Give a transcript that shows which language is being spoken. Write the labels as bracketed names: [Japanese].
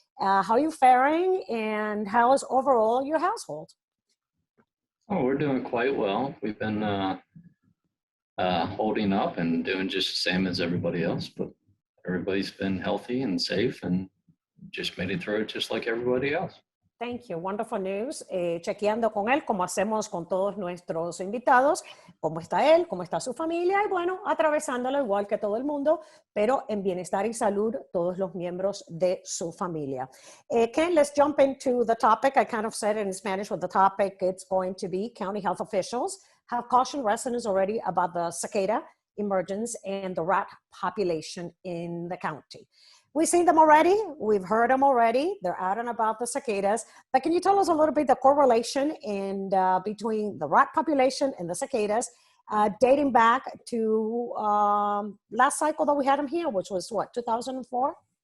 [English] How are you faring? And how is overall your household? Oh, we're doing quite well. We've been holding up and doing just the same as everybody else, but everybody's been healthy and safe and just made it through just like everybody else. Thank you. Wonderful news. [Spanish] Chequeando con él, como hacemos con todos nuestros invitados, cómo está él, cómo está su familia y bueno, atravesándolo igual que todo el mundo, pero en bienestar y salud todos los miembros de su familia. [English] Ken, let's jump into the topic. I kind of said in Spanish what the topic it's going to be. County health officials have cautioned residents already about the cicada emergence and the rat population in the county. We've seen them already. We've heard them already. They're out and about the cicadas. But can you tell us a little bit the correlation between the rat population and the cicadas dating back to last cycle that we had them here, which was what, 2004?